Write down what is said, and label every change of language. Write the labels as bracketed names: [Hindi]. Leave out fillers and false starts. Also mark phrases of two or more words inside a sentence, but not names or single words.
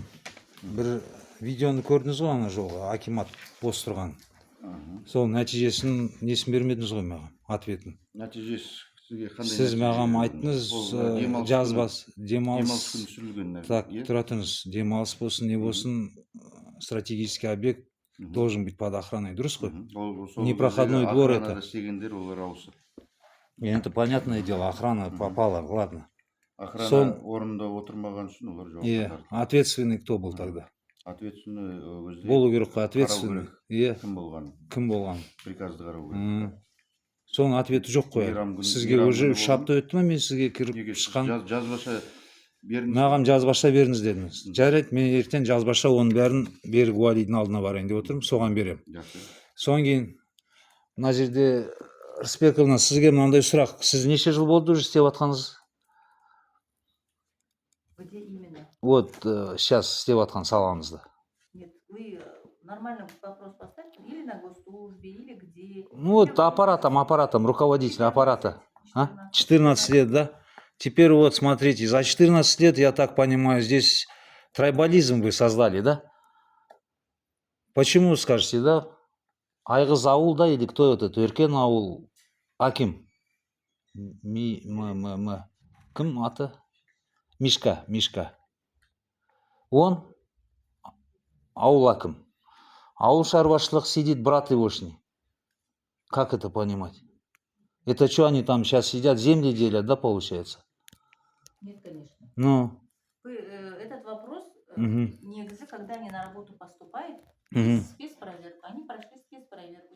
[Kazakh] Бір видеоны көрдіңіз ғой ана жолы, акимат бос тұрған. Сол нәтижесін несін бермедіңіз ғой маған, ответін. Нәтижесі сізге қандай? Сіз маған айттыңыз, жазбас, демалыс. Күн сүрілген. Так, тұра тұрыңыз, демалыс болсын, не болсын, [Russian] стратегический объект должен быть под охраной, [Kazakh] дұрыс қой? [Russian] Непроходной двор это. [Kazakh] Охранада істегендер олар ауысып. [Russian] Это понятное дело, охрана попала, ладно. [Kazakh] Охрана орнында отырмаған үшін олар жауап. [Russian] Ответственный кто был тогда? [Kazakh] Ответственный өзде. Болу керек қой, ответственный. Кім болған? Кім болған? Приказды қарау керек. Соның ответі жоқ қой. Сізге уже 3 апта өтті ме мен сізге кіріп шыққан? Жазбаша беріңіз. Маған жазбаша беріңіз дедіңіз. Жарайды, мен ертең жазбаша оның бәрін Берік Уәлидің алдына барайын деп отырмын, соған беремін. Содан кейін мына жерде Рысбековна, сізге мынандай сұрақ. Сіз неше жыл болды уже істеп жатқаныңыз? [Russian] Где именно? Вот сейчас [Kazakh] істеп жатқан салаңызда. [Russian] Нет, вы нормально вопрос поставьте, или на госслужбе, или где. Ну вот аппаратом, руководитель аппарата. 14 лет, да? Теперь вот смотрите, за 14 лет, я так понимаю, здесь трайбализм вы создали, да? Почему, скажете, да? Айғыз ауыл, да, или кто это? [Kazakh] Өркен ауыл, Аким. Кім аты? [Russian] Мишка. Он ауыл Аким. [Kazakh] Ауыл шаруашылық [Russian] сидит брат егошний. Как это понимать? Это что они там сейчас сидят, земли делят, да, получается? Нет, конечно. Ну. Этот вопрос, негізі, когда они на работу поступают, спецпроверку, они прошли спецпроверку.